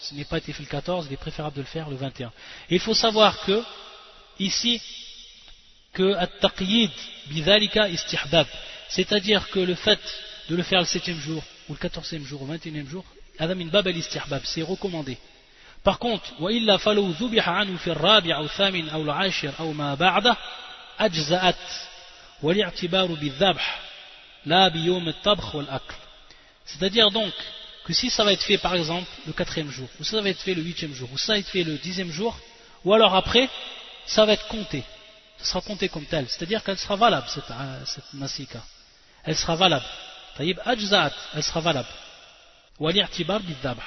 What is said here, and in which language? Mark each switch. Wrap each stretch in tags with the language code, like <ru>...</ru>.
<fr>S'il n'a pas été fait le 14, il est préférable de le faire le 21. Et il faut savoir que, ici, que</fr> <ar>At-Taqiyid bidhalika istihbab,</ar> <fr>c'est-à-dire que le fait de le faire le 7e jour, ou le 14e jour, ou le 21e jour,</fr> <ar>adam in bab al-istihbab,</ar> <fr>c'est recommandé. Par contre,</fr> <ar>وَإِلَّا فَلَوْ ذُبِحَ عَنْهُ فِي الرَّابِعَ أَوْ ثَامِنَ أَوْ الْعَاشِرَ أَوْ مَا بَعْدَ أَجْزَأَتْ وَلِاعْتِبَارُ بِالذَّبْحِ لَا بِيَوْمِ الطَّبْخِ وَالْأَكْلِ.</ar> <fr>C'est-à-dire donc que si ça va être fait par exemple le quatrième jour, ou ça va être fait le huitième jour, ou ça va être fait le dixième jour, ou alors après, ça va être compté. Ce sera compté comme tel. C'est-à-dire qu'elle sera valable, cette nasika. Elle sera valable.</fr> <ar>Taïb ajzaat,</ar> <fr>elle sera valable. Ou</fr> <ar>al-i'tibar bid-dhabh.</ar>